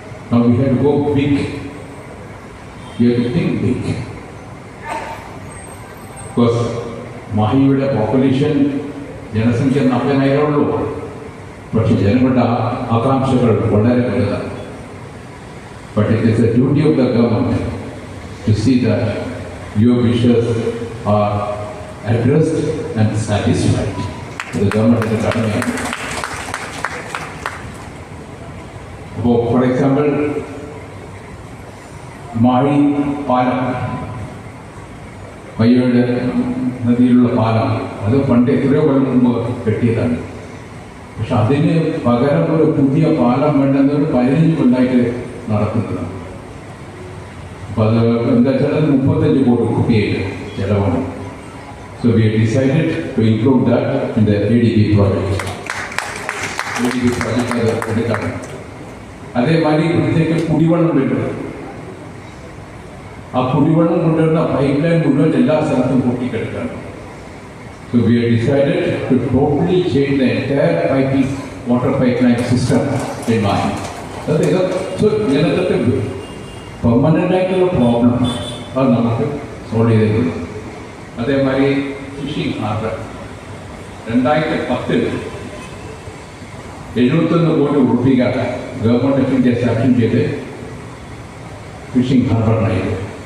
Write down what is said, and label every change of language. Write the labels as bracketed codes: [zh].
[en] Now we have to go big. We have to think big. Because [ml] മാഹിയുടെ population ജനസംഖ്യ 40,000 ഉള്ളൂ. പക്ഷേ ജനങ്ങളുടെ ആകാംക്ഷകൾ വളരെ വലുതാണ്. [en] But it is the duty of the government to see that your wishes are addressed and satisfied. The government is government. For example, [ml] Mahi പാലം, മയ്യയുടെ നദിയിലുള്ള പാലം, അത് പണ്ട് എത്രയോ കൊല്ലം മുമ്പ് കെട്ടിയതാണ്. പക്ഷെ അതിന് പകരം ഒരു പുതിയ പാലം വേണ്ടെന്നൊരു 15 കൊല്ലമായിട്ട് നടത്തുന്നതാണ്. അപ്പോൾ അത് എന്താ വെച്ചാൽ 35 കോടി രൂപയുടെ ചിലവാണ്. [en] So we decided to include that in the ADB project. [ml] ADB project അത് എടുക്കണം. അതേമാതിരി ഇവിടത്തേക്ക് കുടിവെള്ളം വേണ്ടത്. ആ കുടിവെള്ളം കൊണ്ടുവരുന്ന പൈപ്പ് ലൈൻ മുഴുവൻ എല്ലാ സ്ഥലത്തും പൊട്ടിക്കെടുക്കണം. [en] So we have decided to totally change the entire water pipeline system in Mahi. [ml] So ഇതിനകത്തെ പെർമനൻ്റ് ആയിട്ടുള്ള പ്രോബ്ലം അത് നമുക്ക് സോൾവ് ചെയ്തിട്ടുണ്ട്. അതേമാതിരി ഫിഷിംഗ് ഹാർബർ 2010 71 കോടി രൂപ ഗവൺമെൻറ് ഓഫ് ഇന്ത്യ സാങ്ഷൻ ചെയ്ത് ഫിഷിംഗ് ഹാർബറിനായിരുന്നു.